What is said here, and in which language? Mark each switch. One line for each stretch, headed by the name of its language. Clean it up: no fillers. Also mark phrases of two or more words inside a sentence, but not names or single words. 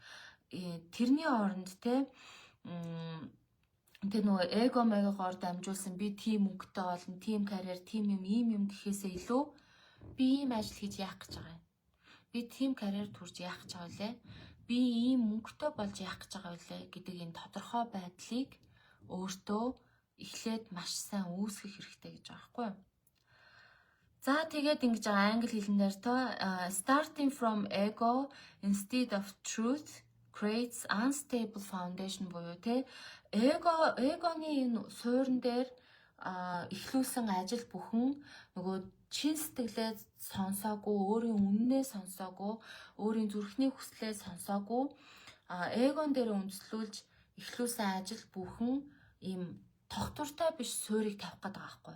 Mongolian: Тэрний оронд тэр нөгөө эго мегагоор дамжуулсан би тийм мөнгөтэй болно, тийм карьер, тийм юм, ийм юм гэхээсээ илүү би ийм ажил хийж яах гэж байгаа юм. Би тийм карьер төрж яах гэж байгаа вэ? Би ийм мөнгөтэй болж яах гэж байгаа вэ гэдэг энэ тодорхой байдлыг өөртөө эхлээд маш сайн үүсгэх хэрэгтэй гэж байгаа байхгүй юу? За тэгээд ингэж байгаа англи хэлнээр
English: starting from ego instead of truth creates unstable foundation
Mongolian: буюу эгоны энэ суурин дээр эхлүүлсэн ажил бүхэн нөгөө чин сэтгэлээ сонсоогүй, өөрийн үннээ сонсоогүй, өөрийн зүрхний хүслээ сонсоогүй, эгон дээр үндэслүүлж эхлүүлсэн ажил бүхэн ийм тогтвортой биш суурийг тавих гээд байгаа байхгүй.